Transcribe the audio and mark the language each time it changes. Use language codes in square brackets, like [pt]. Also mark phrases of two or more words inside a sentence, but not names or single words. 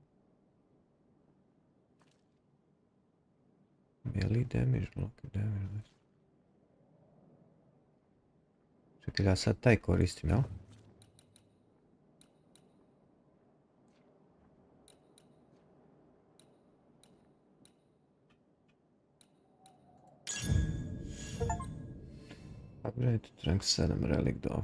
[en] Melee damage, block damage. [sr] Čekaj, ja sad taj koristim, jel? [en] Upgrade to rank 7 relic dobro.